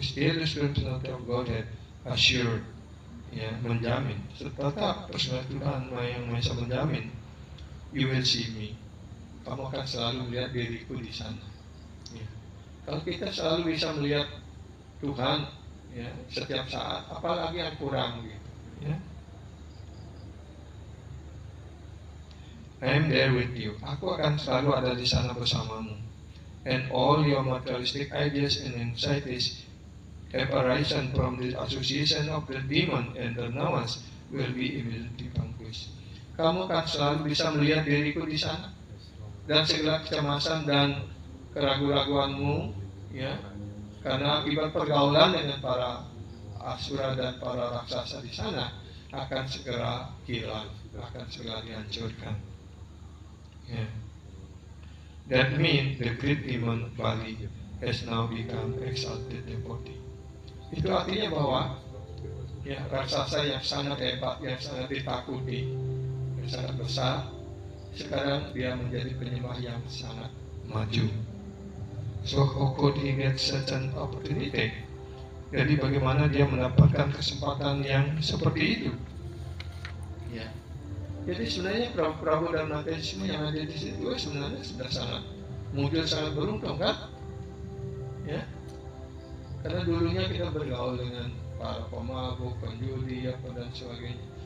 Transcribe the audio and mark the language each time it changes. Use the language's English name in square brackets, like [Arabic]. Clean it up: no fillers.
[English] Still the Supreme Personality of Godhead assured, [Indonesian] menjamin, tetap personality Tuhan yang Maha Esa menjamin, [English] you will see me, [Indonesian] kamu akan selalu melihat diriku di sana. Kalau kita selalu bisa melihat Tuhan setiap saat, apalagi yang kurang gitu. [English] I am there with you. [Indonesian] Aku akan selalu ada di sana bersamamu. [English] And all your materialistic ideas and anxieties have arisen from the association of the demon and the nawas will be immediately vanquished. [Indonesian] Kamu akan selalu bisa melihat diriku di sana, dan segala kecemasan dan keraguan-raguanmu, karena akibat pergaulan dengan para asura dan para raksasa di sana akan segera hilang, akan segera dihancurkan. [English] That means the great demon Bali has now become exalted devotee. [Indonesian] Itu artinya bahwa raksasa yang sangat hebat, yang sangat ditakuti, yang sangat besar, sekarang dia menjadi penyembah yang sangat maju. [English] So how could he get such an opportunity? [Indonesian] Jadi bagaimana dia mendapatkan kesempatan yang seperti itu? Ya. Jadi sebenarnya Prabu dan ateisme yang ada di situ sebenarnya sudah sangat muncul, sangat beruntung kan? Ya. Karena dulunya kita bergaul dengan para pemabuk, penjudi, dan sebagainya.